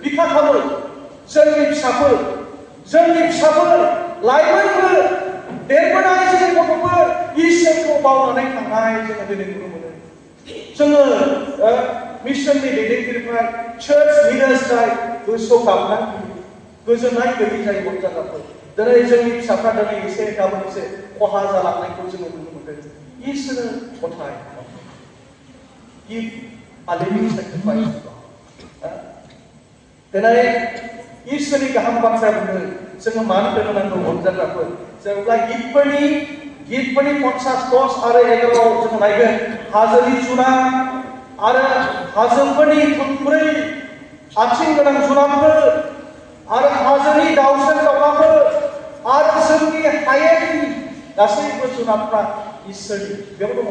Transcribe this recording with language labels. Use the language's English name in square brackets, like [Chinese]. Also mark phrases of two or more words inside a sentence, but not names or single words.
[Bodo] बिखा खालामो जोंनि फिसाफोर लाइमोनफोर देरबोनाय जोंनि गथ'फोर इसोरखौ बावनानै थांनाय जोङो दिनै नुनो मोनो। जोङो मिशननि दैदेनगिरिफ्रा [English] church leaders [Bodo] गोसोआव गाबनाय गोजोननाय गैयै जायो रंजाग्राफोर। दिनै जोंनि फिसाफ्रा दिनै एसे गाबोन एसे खहा जालांनायखौ जोङो नुनो मोनदों। इसोरो गथाय [English] give a living sacrifice to God. [Bodo] दिनै इसोरनि गाहाम बाथ्रा बुङो जोङो मानो होनो नांगौ रंजाग्राफोर जेब्ला गितफोरनि 50, 10 आरो 11 जोङो नायगोन हाजोनि जुनार आरो हाजोफोरनि थुंब्रै आथिं गोनां जुनारफोर आरो हाजोनि दाउसेन दाउलाफोर आरो जोंनि हायेननि गासैबो जुनारफ्रा इसोरनि बेयाव दङ।